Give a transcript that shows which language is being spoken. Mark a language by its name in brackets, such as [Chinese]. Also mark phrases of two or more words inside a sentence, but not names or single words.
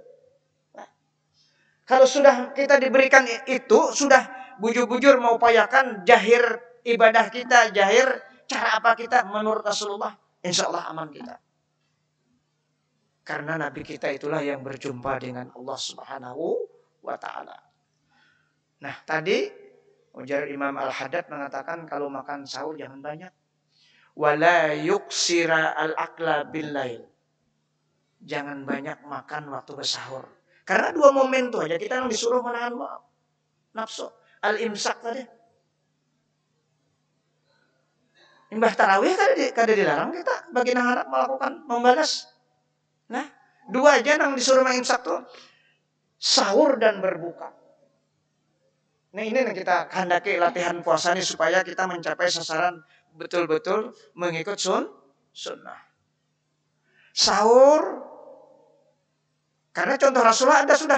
[Banjar] Nah, kalau sudah kita diberikan itu, sudah bujur-bujur mengupayakan jahir ibadah kita, jahir cara apa kita menurut Rasulullah, [Arabic] إن شاء الله [Banjar] aman kita. [Indonesian] Karena Nabi kita itulah yang berjumpa dengan Allah [Arabic] سبحانه وتعالى. [Indonesian] Nah, tadi ujar Imam Al-Haddad mengatakan kalau makan sahur jangan banyak. [Arabic] ولا يكثر الأكل بالليل. [Indonesian] Jangan banyak makan waktu bersahur. Karena 2 momen itu aja kita yang disuruh menahan nafsu. Al-imsak tadi. [Banjar] Imbah tarawih kada dilarang kita bagi harap melakukan membalas. [Indonesian] Nah, 2 aja yang disuruh mengimsak tuh, sahur dan berbuka. Nah, ini yang kita kehendaki latihan puasa ini supaya kita mencapai sasaran betul-betul mengikut sunnah. Sahur, karena contoh Rasulullah ada sudah.